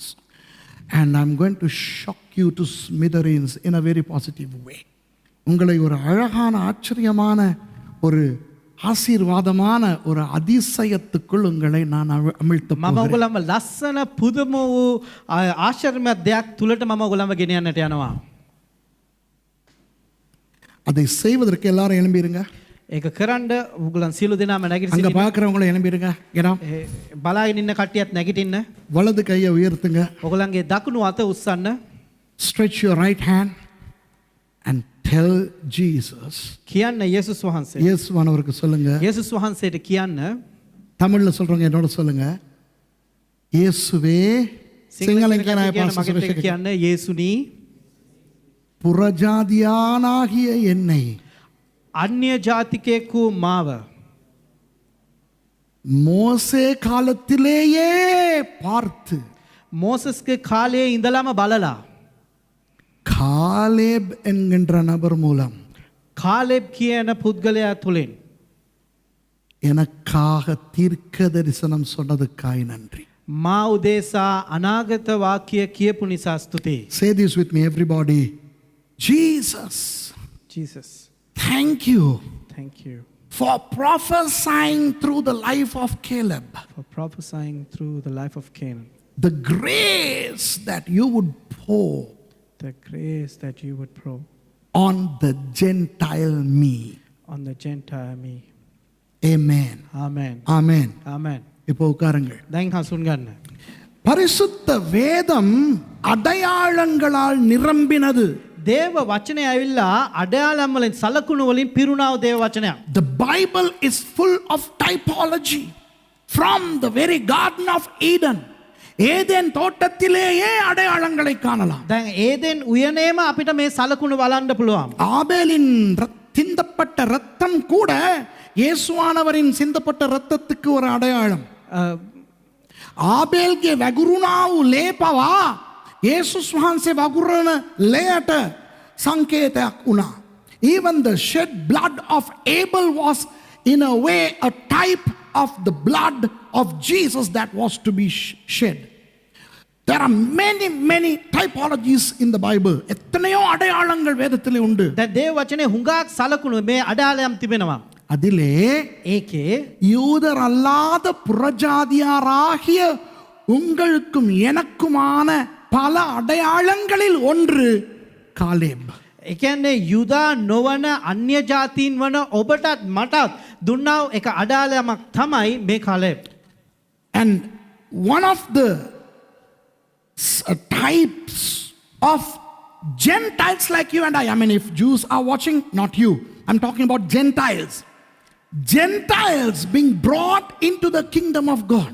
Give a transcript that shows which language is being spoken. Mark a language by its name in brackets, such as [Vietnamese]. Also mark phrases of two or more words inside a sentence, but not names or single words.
[English] And I'm going to shock you to smithereens in a very positive way. [Tamil] உங்களை ஒரு அழகான ஆச்சரியமான ஒரு ஆசீர்வாதமான ஒரு அதிசயத்துக்குள் உங்களை நான் அமிழ்த்த [Sinhala] මම ඔයගොල්ලන්ව ලස්සන පුදුම වූ ආශ්චර්යමත් දෙයක් තුලට මම ඔයගොල්ලන්ව ගෙන යන්නට යනවා. [Tamil] அதை செய்வதற்கு எல்லாரும் எழும்பிருங்க. [Sinhala] ඒක කරන්න ඔයගොල්ලන් සියලු දෙනාම නැගිට [Tamil] அங்க [Sinhala] සිටින්න. [Tamil] பார்க்கறவங்கள எழும்பிருங்க. [English] get up. [Sinhala] බලාගෙන ඉන්න කට්ටියත් නැගිටින්න. [Tamil] வலது கையை உயர்த்துங்க. [Sinhala] ඔයගොල්ලන්ගේ දකුණු අත උස්සන්න. [English] Stretch your right hand and tell Jesus. [Sinhala] කියන්න යේසුස් වහන්සේ. [Tamil] இயேசுவானவருக்கு சொல்லுங்க. [Sinhala] යේසුස් වහන්සේට කියන්න. [Tamil] தமிழ்ல சொல்றவங்க என்னோட சொல்லுங்க. இயேசுவே சிங்களங்கனாய பாஸ்டர் [Sinhala] කියන්න යේසුනි [Tamil] புறஜாதியானாகிய என்னை [Sinhala] අන්‍ය ජාතිකයෙකු මාව [Tamil] மோசே காலத்திலேயே பார்த்து [Sinhala] මෝසස්ගේ කාලයේ ඉඳලම බලලා [Tamil] காலேப் என்கின்ற நபர் மூலம் [Sinhala] කාලෙබ් කියන පුද්ගලයා තුලින් [Tamil] எனக்காக தீர்க்க தரிசனம் சொன்னதுக்காய் நன்றி. [Sinhala] මා උදේසා අනාගත වාක්‍ය කියපු නිසා ස්තුතියි. [English] Say this with me everybody. Jesus, Jesus, thank you thank you for prophesying through the life of Caleb. for prophesying through the life of Cain. The grace that you would pour The grace that you would pour on the Gentile me. on the Gentile me. Amen. Amen. Amen. Amen. [Tamil] இப்போ உட்காருங்கள். [Sinhala] දැන් හසුන් ගන්න. [Tamil] பரிசுத்த வேதம் அடையாளங்களால் நிரம்பினது. [Sinhala] දේව වචනය ඇවිල්ලා අඩයාලම් වලින් සලකුණු වලින් පිරුණා වූ දේව වචනයක්. [English] The Bible is full of typology from the very Garden of Eden. [Tamil] ஏதேன் தோட்டத்திலேயே அடையாளங்களை காணலாம். [Sinhala] දැන් ඒදෙන් උයනේම අපිට මේ සලකුණු බලන්න පුළුවන්. [Tamil] ஆபேலின் சிந்தப்பட்ட ரத்தம் கூட இயேசுவானவரின் சிந்தப்பட்ட ரத்தத்துக்கு ஒரு அடையாளம். [Sinhala] ආබේල්ගේ වැගුරුණා වූ ලේ පවා යේසුස් වහන්සේ වගුරන ලේට සංකේතයක් වුණා. [English] Even the shed blood of Abel was in a way a type of the blood of Jesus that was to be shed. There are many typologies in the Bible. [Tamil] எத்தனையோ அடையாளங்கள் வேதத்திலே உண்டு. [Sinhala] දැන් දේව වචනේ හුඟක් සලකුණු මේ අඩයාලම් තිබෙනවා. [Tamil] அதிலே [Sinhala] ඒකේ [Tamil] யூதர் அல்லாத புறஜாதியாராகிய உங்களுக்கும் எனக்குமான பல அடையாளங்களில் ஒன்று காலேப். [Sinhala] ඒ කියන්නේ යුදා නොවන අන්‍ය ජාතීන් වන ඔබටත් මටත් දුන්නා වූ එක අඩයාලමක් තමයි මේ කාලෙබ්. [English] And one of the types of Gentiles like you and I mean if Jews are watching, not you, I'm talking about Gentiles. Gentiles being brought into the kingdom of God.